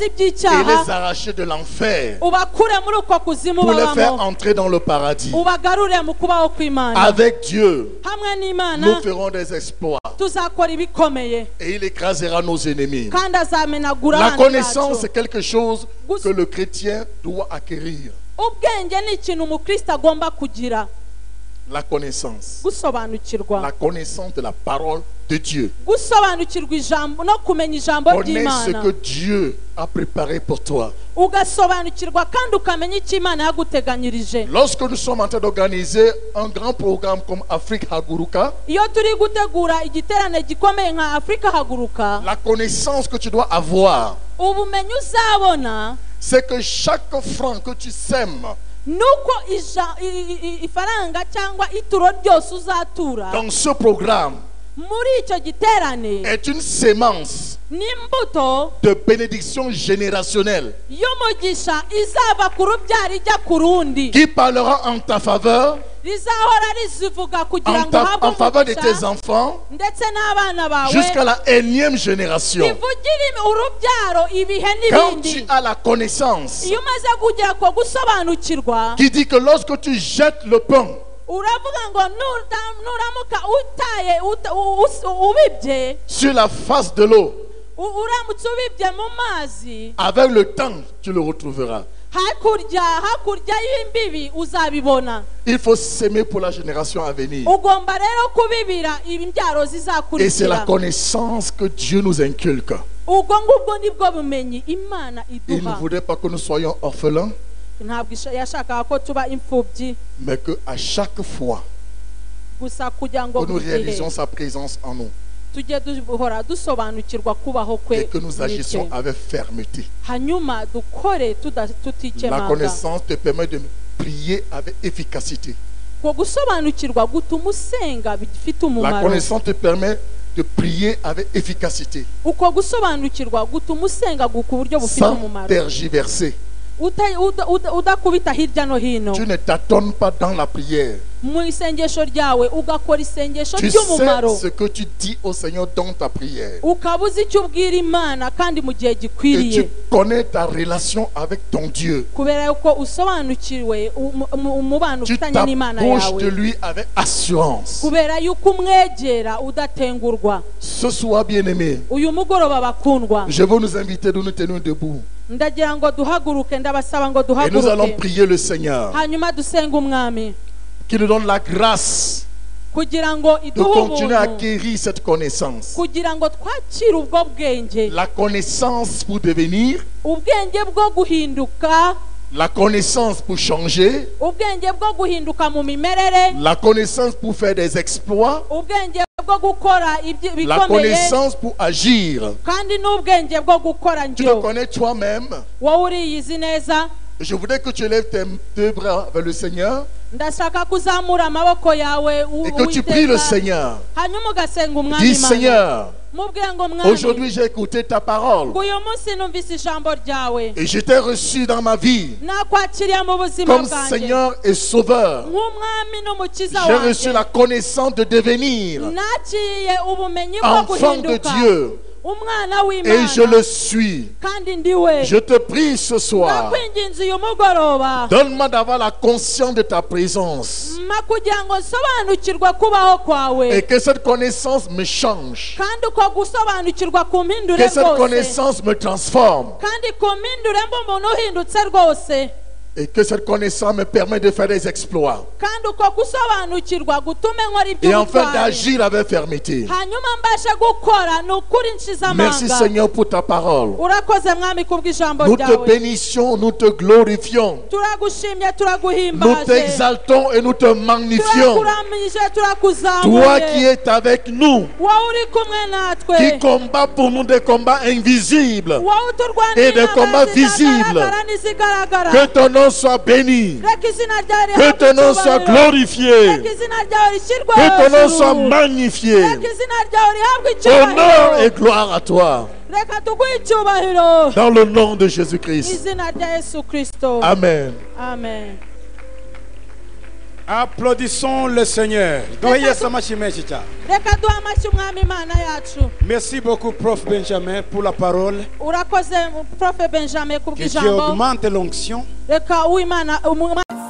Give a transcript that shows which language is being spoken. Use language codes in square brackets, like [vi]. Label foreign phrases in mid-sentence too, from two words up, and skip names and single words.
[fr] et les [rw] iby'icyaha [fr] arracher de l'enfer [rw] ubakure muri uko kuzimu [fr] pour les faire [rw] babamo, [fr] entrer dans le paradis. [rw] ubagarure mu kubaho kw'Imana. [fr] Avec Dieu, [rw] hamwe n'Imana [fr] nous ferons des exploits [rw] tuzakora ibikomeye, [fr] et il écrasera nos ennemis. [rw] kandi azamenagura [fr] La [rw] abanzi [fr] connaissance, [rw] bacu. [fr] c'est quelque chose que le chrétien doit acquérir. [rw] ubwenge ni ikintu umukristo agomba kugira, [fr] La connaissance. [rw] gusobanukirwa, [fr] La connaissance de la parole de Dieu. [rw] gusobanukirwa ijambo no kumenya ijambo [fr] Connais ce [rw] ry'Imana, [fr] que Dieu a préparé pour toi. [rw] ugasobanukirwa kandi ukamenya icyo Imana yaguteganyirije. [fr] Lorsque nous sommes en train d'organiser un grand programme comme Afrique Haguruka, [rw] iyo turi gutegura igiterane gikomeye nka Afurika Haguruka, [fr] la connaissance que tu dois avoir, [rw] ubumenyi uzabona [fr] c'est que chaque franc que tu sèmes [rw] nuko ifaranga cyangwa ituro ryose uzatura [fr] dans ce programme [rw] muri icyo giterane [fr] est une sémence [rw] n'imbuto [fr] de bénédiction générationnelle [rw] y'umugisha izava ku rubyaro ijya ku rundi, [fr] qui parlera en ta faveur, [rw] rizahora rizivuga kugira ngo uhabwe [fr] en faveur de tes [rw] umugisha [fr] enfants, [rw] ndetse n'abana bawe, [fr] jusqu'à la énième génération. [rw] rivugire urubyaro ibihe [fr] Quand [rw] n'ibindi. [fr] tu as la connaissance [rw] iyo umaze kugera ko gusobanukirwa, [fr] qui dit que lorsque tu jettes le pain, [rw] uravuga ngo nuramuka utaye ubibye, [fr] sur la face de l'eau, [rw] uramutse ubibye mu mazi, [fr] avec le temps, tu le retrouveras. [rw] hakurya y'imbibi uzabibona. [fr] Il faut s'aimer pour la génération à venir. [rw] ugomba rero kubibira imbyaro [fr] Et c'est la [rw] zizakurikira. [fr] connaissance que Dieu nous inculque. [rw] ubwo ngubwo nibwo bumenyi Imana [fr] Il ne [rw] iduha. [fr] voudrait pas que nous soyons orphelins, [rw] ntabwo yashakaga ko tuba imfubyi [fr] mais qu'à chaque fois [rw] gusa, kugira ngo [fr] que nous [rw] buri gihe [fr] réalisions sa présence en nous [rw] tujye duhora dusobanukirwa kubaho kwe [fr] et que nous [rw] muri [fr] agissions [rw] twe. [fr] avec fermeté. [rw] hanyuma dukore [fr] La [rw] tutikemaga. [fr] connaissance te permet de prier avec efficacité. [rw] ko gusobanukirwa gutuma usenga bifite [fr] La [rw] umumaro. [fr] connaissance te permet de prier avec efficacité, [rw] uko gusobanukirwa gutuma usenga ku buryo bufite [fr] sans [rw] umumaro [fr] tergiverser. [rw] udakubita hirya no hino [fr] Tu ne t'attends pas dans la prière. [rw] mu isengesho ryawe ugakora isengesho [fr] Tu [rw] ry'umumaro [fr] sais ce que tu dis au Seigneur dans ta prière. [rw] ukaba uzi icyo ubwira imana kandi mu gihe [fr] Et [rw] gikwiriye [fr] tu connais ta relation avec ton Dieu. [rw] kubera yuko usobanukiriwe umubano [fr] Tu [rw] ufitanye n'imana [fr] t'approches de [rw] yawe [fr] lui avec assurance. [rw] kubera yuko umwegera udatengurwa. [fr] Ce soir, bien-aimé, [rw] uyu mugoroba bakundwa [fr] je veux nous inviter de nous tenir debout. [rw] ndagira ngo duhaguruke ndabasaba ngo [fr] Et nous allons [rw] duhaguruke [fr] prier le Seigneur [rw] hanyuma dusenga umwami [fr] qui nous donne la grâce [rw] kugira ngo [fr] de [rw] iduhe [fr] continuer à [rw] ubuntu [fr] acquérir cette connaissance. [rw] kugira ngo twakire ubwo bwenge [fr] La connaissance pour devenir, [rw] ubwenge bwo guhinduka [fr] la connaissance pour changer, [rw] ubwenge bwo guhinduka mu mimerere [fr] la connaissance pour faire des exploits, [rw] ubwenge bwo gukora [fr] la [rw] ibikomeye [fr] connaissance pour agir. [rw] kandi n'ubwenge bwo gukora [fr] Tu te [rw] njyo [fr] connais toi-même. [rw] wowe uriyizi neza. [fr] Je voudrais que tu élèves tes deux bras vers le Seigneur [rw] ndashaka kuzamura amaboko yawe [fr] et que tu pries le Seigneur. [rw] hanyuma ugasenga umwami [fr] Dis [rw] Imana [fr] Seigneur, [rw] mubwire ngo mwami [fr] aujourd'hui j'ai écouté ta parole [rw] uyu munsi numvise ijambo ryawe [fr] et je t'ai reçu dans ma vie [rw] nakwakiriye mu buzima [fr] comme [rw] bwanjye [fr] Seigneur et Sauveur. [rw] nk'umwami n'umukiza [fr] J'ai reçu [rw] wanjye [fr] la connaissance de devenir [rw] nakiriye ubumenyi bwo [fr] enfant de [rw] guhinduka [fr] Dieu [rw] umwana [fr] et je [rw] w'imana [fr] le suis. [rw] kandi ndiwe [fr] Je te prie ce soir, [rw] nakwinginze uyu mugoroba [fr] donne-moi d'avoir la conscience de ta présence [rw] mpa kugira ngo nsobanukirwe kubaho kwawe [fr] et que cette connaissance me change, [rw] kandi uko gusobanukirwa kumpindure [fr] que cette [rw] rwose [fr] connaissance me transforme [rw] kandi kumpindure mba umuntu uhindutse rwose [fr] et que cette connaissance me permet de faire des exploits [rw] kandi uko gusobanukirwa gutume nkora [fr] et enfin [rw] iby'ubutwari [fr] d'agir avec fermeté. [rw] hanyuma mbashe gukora ni ukuri nshize [fr] Merci [rw] amanga. [fr] Seigneur pour ta parole. [rw] urakoze mwami kubw'ijambo [fr] Nous te [rw] ryawe [fr] bénissions, nous te glorifions, [rw] turagushimye [fr] nous [rw] turaguhimbaje [fr] t'exaltons et nous te magnifions. [rw] turakuramije [fr] Toi qui [rw] turakuzamuye [fr] es avec nous, [rw] wowe uri kumwe natwe [fr] qui combat pour nous des combats invisibles, [rw] wowe uturwanira [fr] et des combats visibles. [rw] zigaragara n'izigaragara [fr] que ton nom soit béni, [rw] reka izina ryawe [fr] que ton nom soit [rw] rihabwe [fr] glorifié, [rw] reka izina ryawe rishyirwe [fr] que ton nom [rw] hejuru. [fr] soit magnifié. [rw] reka izina ryawe rihabwe [fr] Honneur et [rw] icyubahiro [fr] gloire à toi, [rw] reka tuguhe icyubahiro [fr] dans le nom de Jésus-Christ. [rw] izina rya yesu kristo [fr] Amen. [rw] amen. [fr] Applaudissons le Seigneur. [rw] Doye samashyi menshi cyane. reka duhe amashyi umwami imana yacu. [fr] Merci beaucoup, Prof Benjamin, pour la parole [rw] urakoze profe benjamin [fr] qui [rw] kubw'ijambo [fr] augmente l'onction [rw] reka uwimana